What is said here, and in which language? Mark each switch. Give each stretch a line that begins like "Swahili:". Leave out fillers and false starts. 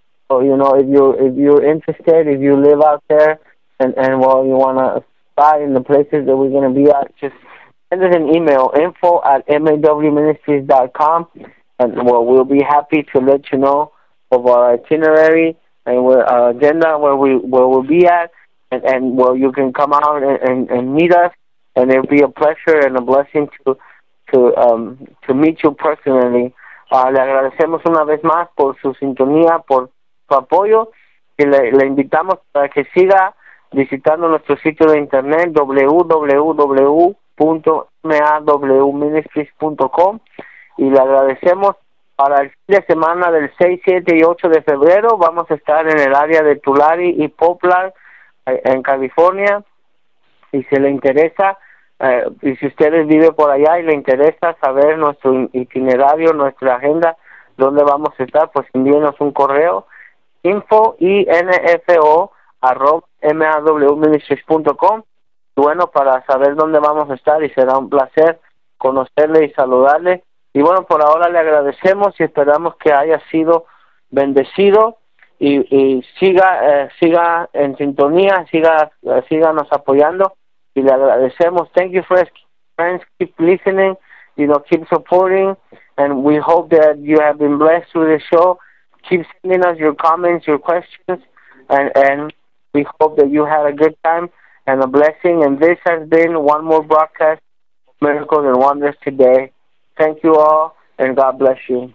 English: So, you know, if you're interested, if you live out there and well, you want to spy in the places that we're going to be at, just send us an email, info@mawministries.com, and well, we'll be happy to let you know of our itinerary and our agenda, where we'll be at, and well, you can come out and meet us, and it'll be a pleasure and a blessing to meet you personally.
Spanish: Le agradecemos una vez más por su sintonía, por su apoyo, y le invitamos para que siga visitando nuestro sitio de internet www.mawministries.com, y le agradecemos. Para el fin de semana del 6, 7 y 8 de febrero vamos a estar en el área de Tulare y Poplar en California. Si se le interesa, y si ustedes viven por allá y le interesa saber nuestro itinerario, nuestra agenda, dónde vamos a estar, pues envíenos un correo, info@mawministries.com. Bueno, para saber dónde vamos a estar, y será un placer conocerle y saludarle. Y bueno, por ahora le agradecemos y esperamos que haya sido bendecido, y siga en sintonía, síganos apoyando, y le agradecemos.
English: Thank you, friends, keep listening, you know, keep supporting, and we hope that you have been blessed through the show. Keep sending us your comments, your questions, and we hope that you had a good time and a blessing. And this has been one more broadcast, Miracles and Wonders Today. Thank you all, and God bless you.